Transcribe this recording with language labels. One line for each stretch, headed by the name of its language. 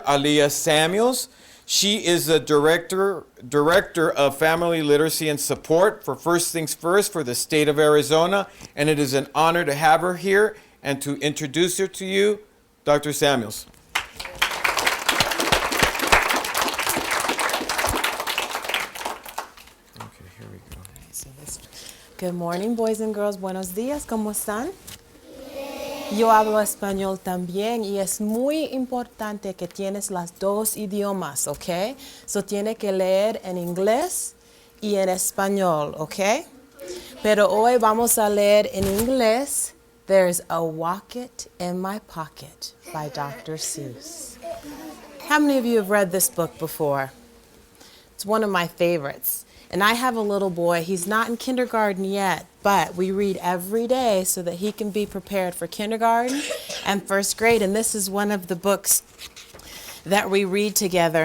English: Aaliyah Samuel. She is the director of Family Literacy and Support for First Things First for the state of Arizona, and it is an honor to have her here and to introduce her to you, Dr. Samuels. Okay, here we go. Good morning, boys and girls.
Spanish: Buenos días. ¿Cómo están? Yo hablo español también y es muy importante que tienes las dos idiomas, ¿ok?
English: So
Spanish: tiene que leer en inglés y en español, ¿ok? Pero hoy vamos a leer en inglés
English: There's a Rocket in My Pocket by Dr. Seuss. How many of you have read this book before? It's one of my favorites. And I have a little boy, he's not in kindergarten yet, but we read every day so that he can be prepared for kindergarten and first grade. And this is one of the books that we read together.